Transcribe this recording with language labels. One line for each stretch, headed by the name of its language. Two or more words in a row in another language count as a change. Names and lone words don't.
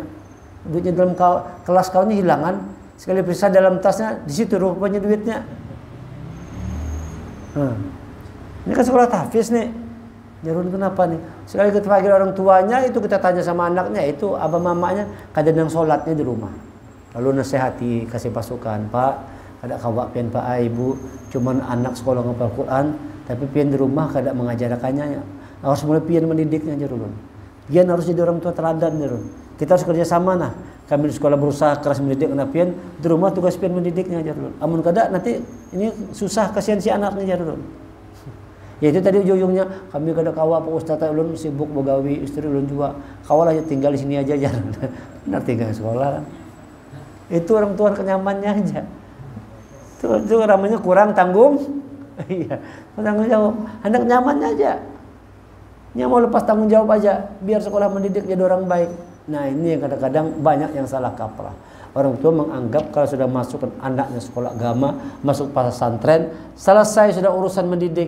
Indonesian: Duitnya dalam kelas kawannya hilangan. Sekali periksa dalam tasnya, di situ rupanya duitnya. Ini kan sekolah tahfiz nih.
Banjar: Jarun kenapa nih?
Indonesian: Sekali kita panggil orang tuanya itu kita tanya sama anaknya itu abah mamanya kadang sholatnya di rumah. Lalu nasihati kasih pasukan, Pak,
Banjar: kada kawak pian Pak Ibu, cuman anak sekolah ngapal Quran, tapi pian di rumah kada mengajarkannya. Harus mulai pian mendidiknya jarun. Pian harus jadi orang tua teladan jarun.
Indonesian: Kita harus kerja sama nah. Kami di sekolah berusaha keras mendidik anak pian, di rumah tugas pian mendidiknya jarun.
Banjar: Amun kada nanti ini susah kasihan si anaknya jarun. Ya itu tadi ujung-ujungnya kami kada kawa Pak Ustaz ulun sibuk begawi, istri ulun juga. Kawalah tinggal di sini aja jarun.
Indonesian: Benar tinggal sekolah. Itu orang tua kenyamannya aja. Itu namanya kurang tanggung. Iya, tanggung jawab. Hendak nyamannya aja. Nya mau lepas tanggung jawab aja biar sekolah mendidik jadi orang baik. Nah, ini yang kadang-kadang banyak yang salah kaprah. Orang tua menganggap kalau sudah masukkan anaknya sekolah agama, masuk pesantren, selesai sudah urusan mendidik.